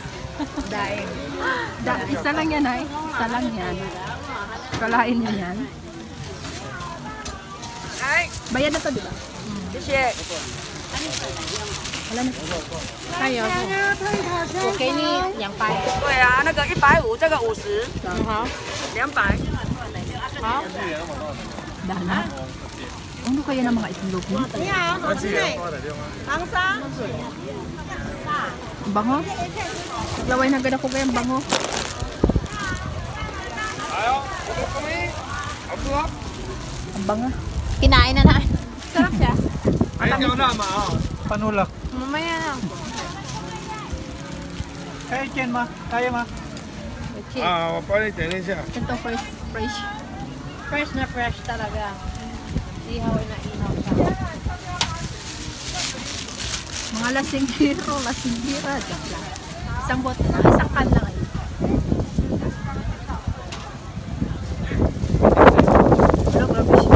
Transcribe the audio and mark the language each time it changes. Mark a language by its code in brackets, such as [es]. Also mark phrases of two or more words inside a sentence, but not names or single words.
[tl] Daing. Isa lang yan ay. Isa lang yan. Kalain nyo yan. [zh] 哎， [tl] Bayad na to, di ba? [zh] 谢谢。 [tl] Wala na. Ayaw. Okay ni yang pai. [zh] 对啊，那个150，这个50， [tl] Ha? [zh] 200。 [tl] Ha? Dana. Ano kaya ng mga itlog mo? [zh] 长沙。 [tl] Bango? Laway na agad ako kayang bango. Ang bango. Kinain na na. Sarap siya. Panulak. Mamaya na. Kaya Chen ma. Kaya ma. Okay. [zh] 我帮你点一下。 [tl] Ito fresh. Fresh na fresh talaga. Ihaw na ihaw siya. Mga lasinghiro, lasinghira. Joke lang. Isang bote na, isang can lang. Hello, grabe siya.